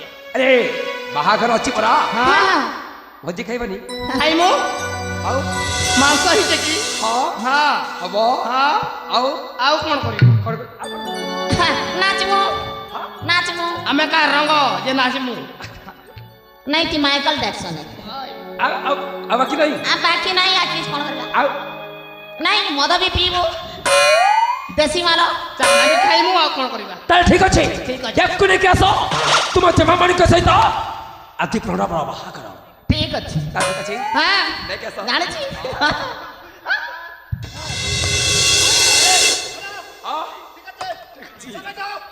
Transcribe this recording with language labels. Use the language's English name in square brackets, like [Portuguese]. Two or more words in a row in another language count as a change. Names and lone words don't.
[Odia] ଆରେ ବାହାଘର ଅଛି ପରା, ହଁ, ଭୋଜି ଖାଇବନି? ଖାଇମୁ। ଆଉ ମାଂସ ହେଇছে କି? ହଁ ହଁ, ହବ। ହଁ, ଆଉ ଆଉ କ'ଣ କରିବୁ? ନାଚମୁ ନାଚମୁ ଆମେ କା ରଙ୍ଗ ଯେ ନାଚିମୁ? [Hindi] नहीं कि माइकल जैक्सन है [Odia] ଆଉ ବାକି ନାହିଁ। [Hindi] आ बाकी नहीं आर्टिस्ट कौन करेगा [Odia] ଆଉ ନାହିଁ ମଦ ବି ପିବୁ ଦେଶୀ ମାଲ ଚାହା ବି ଖାଇମୁ। ଆଉ କ'ଣ କରିବା? ତାହେଲେ ଠିକ ଅଛି, ଠିକ ଅଛି। ୟାକୁ ନେଇକି ଆସ। ତୁମ ଜମାମଣିଙ୍କ ସହିତ ଆଜି ପ୍ରଣବର ବାହାଘର। ଠିକ ଅଛି ତାହେଲେ ଠିକ ଅଛି, हाँ ନେଇକି ଆସ। जाने छी ହଁ